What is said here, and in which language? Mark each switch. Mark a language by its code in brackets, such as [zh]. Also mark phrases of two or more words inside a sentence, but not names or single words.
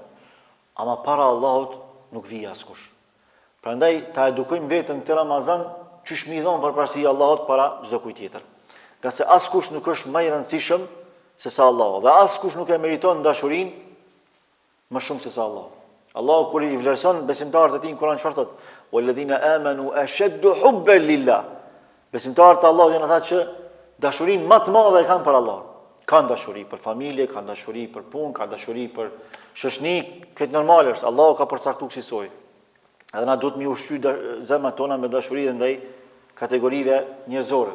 [sq] Ama para Allahut nuk vije askush. Prandaj ta edukojmë veten këtë Ramazan çish mi dhon përparësi Allahut para çdo kujt tjetër. Nga se askush nuk është më I rëndësishëm se sa Allahu, dhe askush nuk e meriton dashurinë më shumë se sa Allahu. Allahu kur I vlerëson besimtarët e Tij në Kur'an çfarë thotë? [ar] "والذين آمنوا أشد حبا لله." [sq] Besimtarët e Allahut janë ata që dashurinë më të madhe e kanë për Allah. Kanë dashuri për familje, kanë dashuri për punë, kanë dashuri për shoqëni, këtë normal është. Allahu ka përcaktuar kësaj. Edhe na duhet mi ushqy zemrat tona me dashuri dhe ndaj kategorive njerëzore.